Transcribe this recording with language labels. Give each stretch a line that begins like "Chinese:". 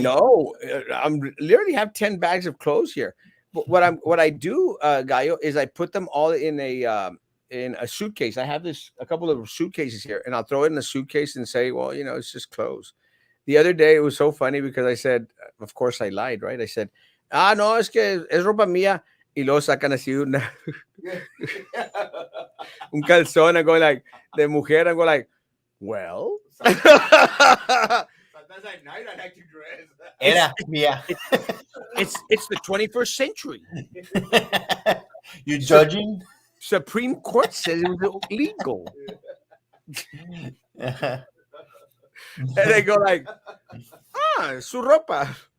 English: No, I'm literally have 10 bags of clothes here. But what I do, Gallo, is I put them all in a suitcase. I have a couple of suitcases here, and I'll throw it in a suitcase and say, well, it's just clothes. The other day it was so funny because I said, of course I lied, right? I said,
Spanish: no, es que es ropa mía. Y luego sacan así un calzón.
English: I go like,
Spanish: de mujer.
English: I go like, well. Sometimes at night I like to dress.
Spanish: Era mía.
English: It's the 21st century. You judging? Supreme Court says it was illegal. And they go like,
Spanish: su ropa.